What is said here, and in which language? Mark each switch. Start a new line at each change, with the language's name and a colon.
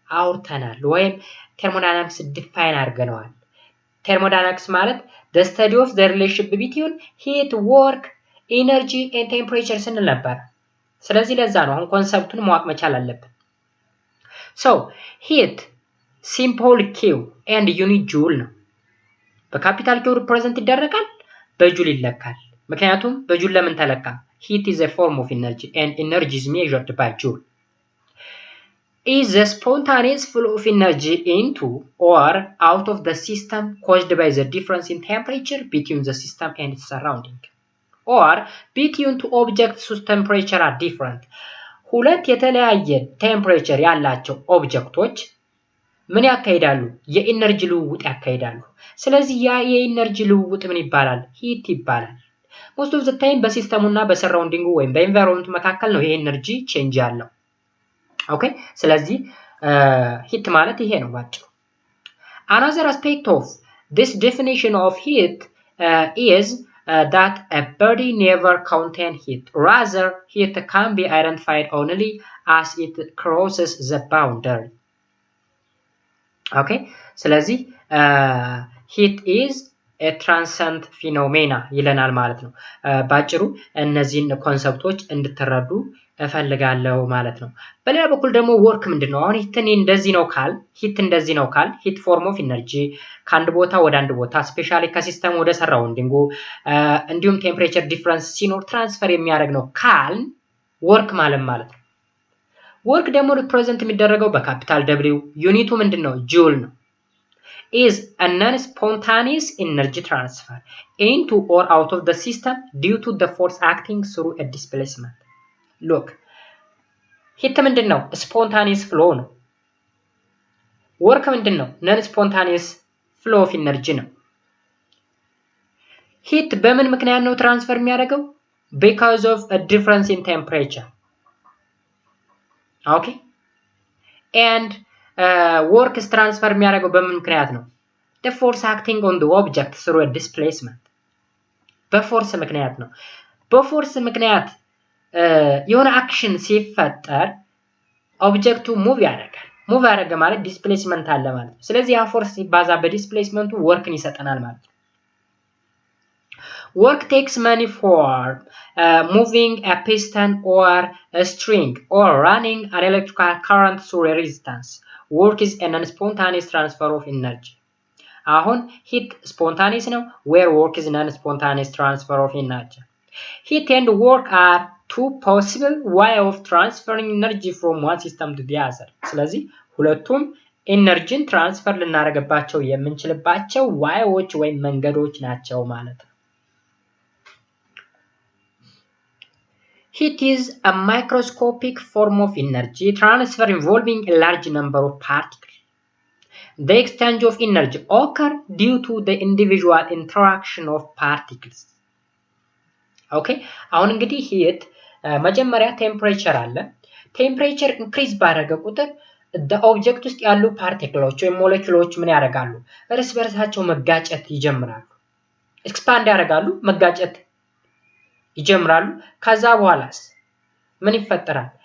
Amharic: አውርተናል ወይም ቴርሞዳይናሚክስ ዲፋይን አድርገናል። ቴርሞዳይናሚክስ ማለት
English: the study of the relationship between heat, work, energy and temperature
Amharic: ስንል ነበር። ስለዚህ ለዛ ነው አሁን ኮንሰፕቱን ማወቅ መቻል አለብን።
English: so heat simple q and unit joule
Amharic: ነው። በካፒታል q ሪፕሬዘንት ይደረጋል፣ በጁል ይለካል። ምክንያቱም በጁል ለምን ተለካ?
English: heat is a form of energy and energy is measured by joule. Is the spontaneous flow of energy into or out of the system caused by the difference in temperature between the system and its surrounding, or between two objects whose temperature are different?
Amharic: ሁለት የተለያየ ቴምፕሬቸር ያላቸው ኦብጀክቶች ምን ያካሂዳሉ? የኢነርጂ ልውውጥ ያካሂዳሉ። ስለዚህ ያ የኢነርጂ ልውውጥ ምን ይባላል? ሂት ይባላል። most of the time በሲስተሙና በሰራውንዲንጉ ወይም በኤንቫይሮንመንቱ መካከል ነው የኢነርጂ ቼንጅ ያለው። ኦኬ ስለዚህ ሂት ማለት ይሄ ነው ባጭሩ።
English: another aspect of this definition of heat is that a body never contains heat. Rather, heat can be identified only as it crosses the boundary.
Amharic: Okay ስለዚህ
English: heat is a transient phenomena
Amharic: ይለናል ማለት ነው። ባጭሩ እነዚህን ኮንሰፕቶች እንድትረዱ እፈልጋለሁ ማለት ነው። በሌላ በኩል ደግሞ ወርክ ምንድነው? አሁን ሂት እንደዚህ ነው ካል ሂት ፎርም ኦፍ ኢነርጂ ከአንድ ቦታ ወደ አንድ ቦታ ስፔሻሊ ከሲስተም ወደ ሰራውንዲንጉ እንዲሁም ቴምፕሬቸር ዲፈረንስ ሲኖር ትራንስፈር የሚያደርግ ነው ካል ወርክ ማለት ነው። ወርክ ደግሞ ሪፕሬዘንት የሚደረገው በካፒታል ደብሊው፣ ዩኒቱ ምንድነው?
English: ጁል ነው። is a non-spontaneous energy transfer into or out of the system due to the force acting through a displacement.
Amharic: look ሂት ምንድነው? ስፖንታኒየስ ፍሎ ነው። ወርክ ምንድነው? ነን ስፖንታኒየስ ፍሎ ኦፍ ኢነርጂ ነው። ሂት በምን ምክንያት ነው ትራንስፈር የሚያደርገው?
English: because of a difference in temperature. okay and work is transfer
Amharic: የሚያደርገው በምን ምክንያት ነው?
English: the force acting on the object through a displacement.
Amharic: በፎርስ ምክንያት ነው። በፎርስ ምክንያት የሆነ አክሽን ሲፈጠር ኦብጀክቱ ሙቭ ያደርጋል። ሙቭ ያደርገ ማለት ዲስፕሌስመንት አለ ማለት ነው። ስለዚህ ያ ፎርስ ሲባዛ በዲስፕሌስመንቱ ወርክን ይሰጠናል ማለት ነው።
English: work takes many forms, moving a piston or a string or running an electrical current through a resistance. work is a non-spontaneous transfer of energy. አሁን heat spontaneous ነው, where work is non-spontaneous transfer of energy. heat and work are two possible way of transferring energy from one system to the other.
Amharic: ስለዚህ ሁለቱም ኤነርጂን ትራንስፈር ልናደርግባቸው የምንችልባቸው ዋይዎች ወይም መንገዶች ናቸው ማለት ነው።
English: Heat is a microscopic form of energy transfer involving a large number of particles. The exchange of energy occurs due to the individual interaction of particles.
Amharic: Okay አሁን እንግዲህ ሂት መጀመሪያ ቴምፕሬቸር አለ። ቴምፕሬቸር ኢንክሪዝ ባደረገ ቁጥር ኦብጀክት ውስጥ ያሉ ፓርቲክሎች ወይም ሞለኪውሎች ምን ያደርጋሉ? እርስ በርሳቸው መጋጨት ይጀምራሉ። ኤክስፓንድ ያደርጋሉ፣ መጋጨት ይጀምራሉ። ከዛ በኋላስ ምን ይፈጠራል?